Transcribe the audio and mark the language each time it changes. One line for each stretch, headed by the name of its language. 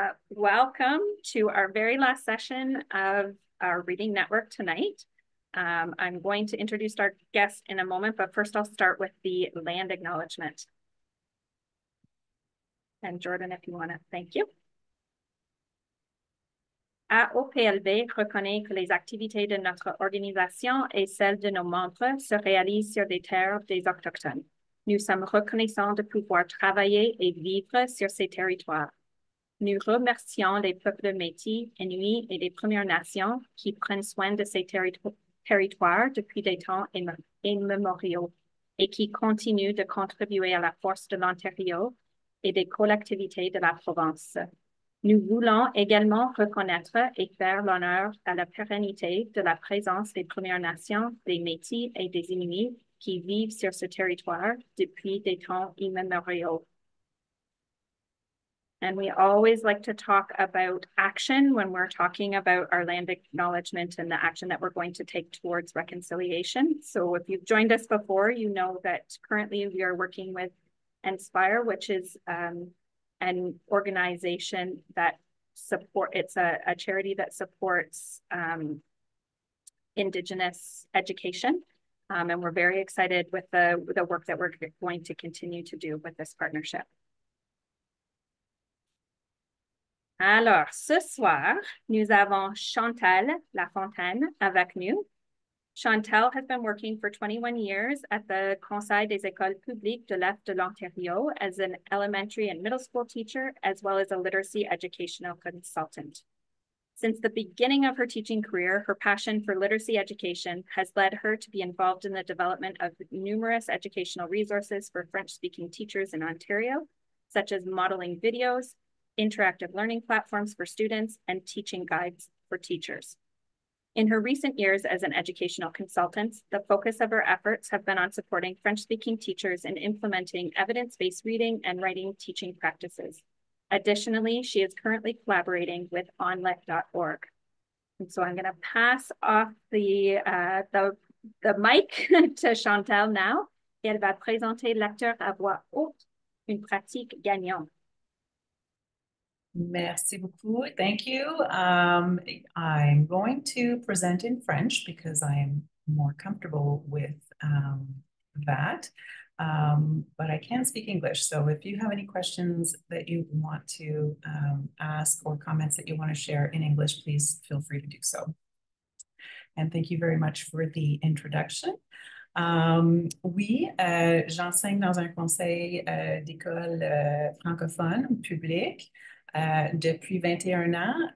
English: Welcome to our very last session of our reading network tonight. I'm going to introduce our guest in a moment, but first I'll start with the land acknowledgement. And Jordan, if you want to, thank you.
French: AOPLB reconnaît que les activités de notre organisation et celles de nos membres se réalisent sur des terres des Autochtones. Nous sommes reconnaissants de pouvoir travailler et vivre sur ces territoires. Nous remercions les peuples Métis, Inuits et des Premières Nations qui prennent soin de ces territoires depuis des temps immémoriaux et qui continuent de contribuer à la force de l'Ontario et des collectivités de la province. Nous voulons également reconnaître et faire l'honneur à la pérennité de la présence des Premières Nations, des Métis et des Inuits qui vivent sur ce territoire depuis des temps immémoriaux.
English: And we always like to talk about action when we're talking about our land acknowledgement and the action that we're going to take towards reconciliation. So if you've joined us before, you know that currently we are working with Inspire, which is an organization that it's a charity that supports Indigenous education. And we're very excited with the work that we're going to continue to do with this partnership.
French: Alors, ce soir, nous avons Chantal Lafontaine avec nous.
English: Chantal has been working for 21 years at the Conseil des écoles publiques de l'Est de l'Ontario as an elementary and middle school teacher, as well as a literacy educational consultant. Since the beginning of her teaching career, her passion for literacy education has led her to be involved in the development of numerous educational resources for French-speaking teachers in Ontario, such as modeling videos, interactive learning platforms for students, and teaching guides for teachers. In her recent years as an educational consultant, the focus of her efforts have been on supporting French-speaking teachers in implementing evidence-based reading and writing teaching practices. Additionally, she is currently collaborating with onlet.org. And so I'm going to pass off the mic to Chantal now.
French: Et elle va présenter lecteur à voix haute, une pratique gagnante. Merci beaucoup.
English: Thank you. I'm going to present in French because I am more comfortable with that. But I can speak English. So if you have any questions that you want to ask or comments that you want to share in English, please feel free to do so. And thank you very much for the introduction.
French: Oui, j'enseigne dans un conseil d'école francophone public depuis 21 ans.